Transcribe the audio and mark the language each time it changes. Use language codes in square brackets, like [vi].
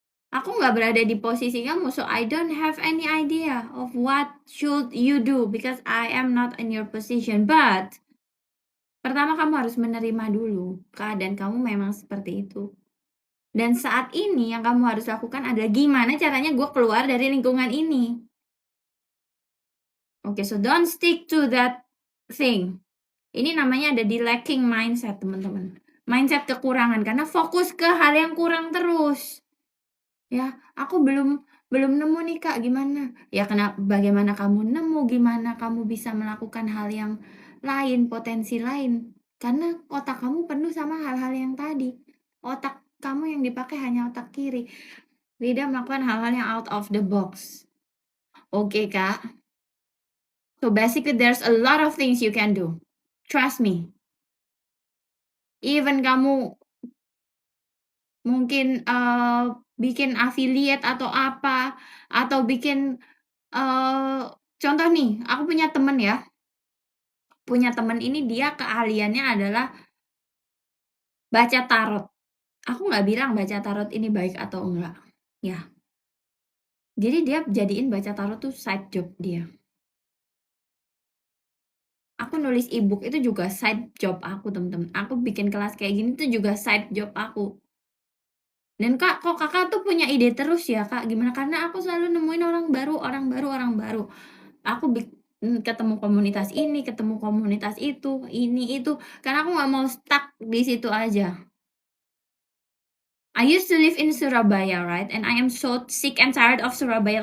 [id] Aku nggak berada di posisi kamu, [en] so I don't have any idea of what should you do because I am not in your position. [id] But pertama kamu harus menerima dulu keadaan kamu memang seperti itu. Dan saat ini yang kamu harus lakukan adalah gimana caranya gue keluar dari lingkungan ini. [en] Oke, so don't stick to that thing. [id] Ini namanya ada di lacking mindset, teman-teman. Mindset kekurangan karena fokus ke hal yang kurang terus. Ya, aku belum nemu nih, Kak, gimana? Ya bagaimana kamu nemu, gimana kamu bisa melakukan hal yang lain, potensi lain. Karena otak kamu penuh sama hal-hal yang tadi. Otak kamu yang dipakai hanya otak kiri. Tidak melakukan hal-hal yang [en] out of the box. [id] Oke, Kak. [en] So basically there's a lot of things you can do. Trust me. [id] Even kamu mungkin bikin affiliate atau apa, atau bikin contoh nih, aku punya temen ya, ini dia keahliannya adalah baca tarot. Aku nggak bilang baca tarot ini baik atau enggak, ya. Jadi dia jadiin baca tarot tuh side job dia. Aku nulis e-book itu juga side job aku, temen-temen. Aku bikin kelas kayak gini tuh juga side job aku. Dan Kak, kok Kakak tuh punya ide terus ya, Kak? Gimana? Karena aku selalu nemuin orang baru. Aku ketemu komunitas ini, ketemu komunitas itu, ini itu, karena aku nggak mau stuck di situ aja. [en] I used to live in Surabaya, right? And I am so sick and tired of Surabaya.